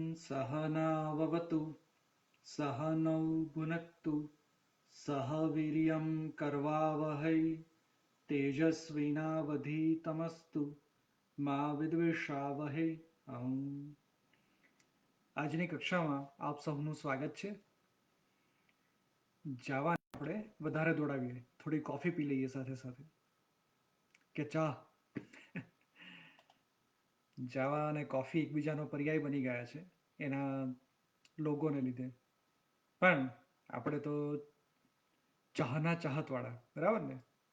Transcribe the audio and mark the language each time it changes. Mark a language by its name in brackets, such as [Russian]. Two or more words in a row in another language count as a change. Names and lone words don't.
[Sanskrit] सहनाववतु सहनौ भुनक्तु सह वीर्यं करवावहै तेजस्विनावधीतमस्तु मा વિદ્વિષાવહૈ. [Gujarati] આજની કક્ષામાં આપ સૌનું સ્વાગત છે. જાવાને આપણે વધારે દોડાવીએ, થોડી કોફી પી લઈએ સાથે સાથે, કે ચા. જાવા અને કોફી એકબીજાનો પર્યાય બની ગયા છે એના લોગોને લીધે, પણ આપણે તો ચાહના ચાહતવાળા, બરાબર ને?